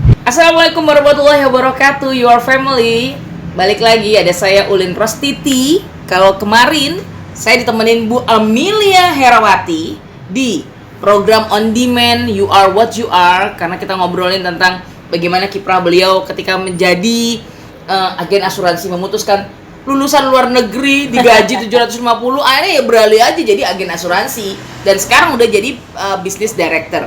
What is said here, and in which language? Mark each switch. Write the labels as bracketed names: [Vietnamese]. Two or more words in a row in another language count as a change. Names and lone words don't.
[Arabic] السلام عليكم ورحمة الله وبركاته, [English] your family. [Indonesian] Balik lagi, ada saya Ulin Rostiti. Kalau kemarin saya ditemenin Bu Amelia Herawati di program On Demand You Are What You Are, karena kita ngobrolin tentang bagaimana kiprah beliau ketika menjadi agen asuransi, memutuskan lulusan luar negeri digaji 750, akhirnya ya beralih aja jadi agen asuransi, dan sekarang udah jadi [English] business director.